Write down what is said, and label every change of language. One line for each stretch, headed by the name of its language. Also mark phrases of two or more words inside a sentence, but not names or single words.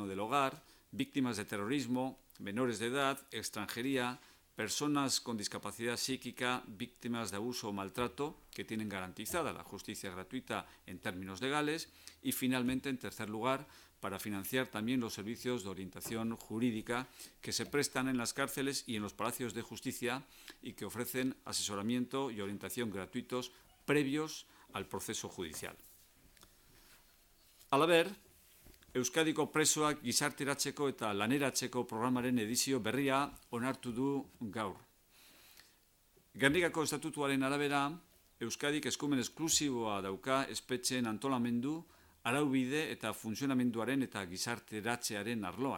Spanish: del hogar, víctimas de terrorismo, menores de edad, extranjería, personas con discapacidad psíquica, víctimas de abuso o maltrato, que tienen garantizada la justicia gratuita en términos legales, y finalmente, en tercer lugar, para financiar también los servicios de orientación jurídica que se prestan en las cárceles y en los palacios de justicia y que ofrecen asesoramiento y orientación gratuitos previos al proceso judicial.
Basque: Halaber, Euskadiko presoak gizarteratzeko eta laneratzeko programaren edizio berria onartu du gaur. Gernikako estatutuaren arabera, Euskadik eskumen esklusiboa dauka espetxeen antolamendu, araubide eta funtzionamenduaren eta gizarteratzearen arloan.